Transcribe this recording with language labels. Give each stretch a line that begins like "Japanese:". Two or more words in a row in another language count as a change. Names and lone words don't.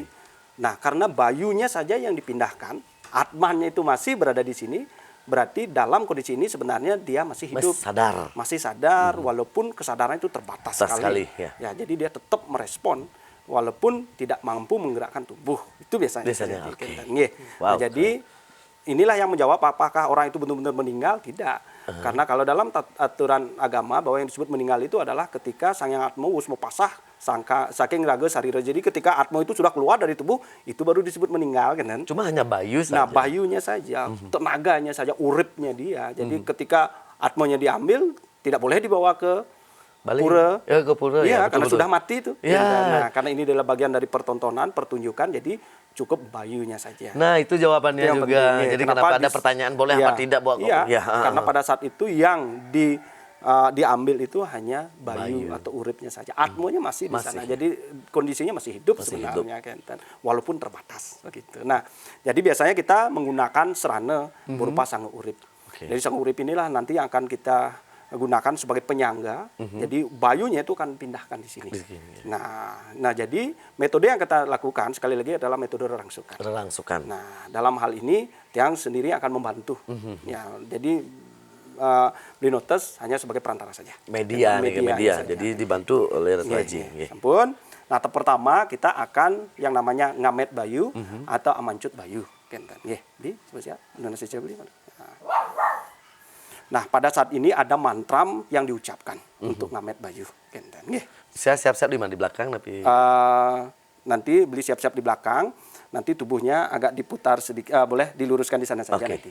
Indonesian: Nah, karena bayunya saja yang dipindahkan, atmannya itu masih berada di sini, berarti dalam kondisi ini sebenarnya dia masih hidup, masih sadar walaupun kesadaran itu terbatas sekali. Ya, jadi dia tetap merespon walaupun tidak mampu menggerakkan tubuh. Itu biasanya. Nah, jadi inilah yang menjawab apakah orang itu benar-benar meninggal? Tidak. Karena kalau dalam aturan agama bahwa yang disebut meninggal itu adalah ketika sang yang
Javanese: atmo wis pasah saking raga sarira.
Indonesian: Jadi ketika atmo itu sudah keluar dari tubuh, itu baru disebut meninggal kan. Cuma hanya bayu saja. Nah, bayunya saja, tenaganya saja, uripnya dia. Jadi ketika atmonya diambil, tidak boleh dibawa ke pura. Ke pura. Iya, karena sudah mati itu. Ya. Nah, karena ini adalah bagian dari pertontonan, pertunjukan, jadi cukup bayunya saja. Nah, itu jawabannya itu juga. Jadi kenapa ada pertanyaan boleh apa tidak buat karena pada saat itu yang diambil itu hanya bayu atau uripnya saja. Atmonya masih di sana. Jadi kondisinya masih hidup sebenarnya kan. Walaupun terbatas begitu. Nah, jadi biasanya kita menggunakan serana berupa sang urip. Jadi sang urip inilah nanti yang akan kita gunakan sebagai penyangga. Jadi bayunya itu akan pindahkan di sini. Nah, jadi metode yang kita lakukan sekali lagi adalah metode rerangsukan. Nah, dalam hal ini Tiang sendiri akan membantu. Ya, jadi Beli Notes hanya sebagai perantara saja. Media. Jadi dibantu oleh Ratu Haji. Ampun. Nah, pertama kita akan yang namanya
Balinese: ngamet bayu
Indonesian: atau
Balinese: amancut bayu.
Indonesian: Nggih, di sebelah Indonesia beli. Nah, pada saat ini ada mantram yang diucapkan untuk
Balinese: ngamet bayu.
Indonesian: Saya siap-siap di mana? Di belakang? Tapi nanti Beli siap-siap di belakang. Nanti tubuhnya agak diputar sedikit. Boleh diluruskan di sana saja nanti.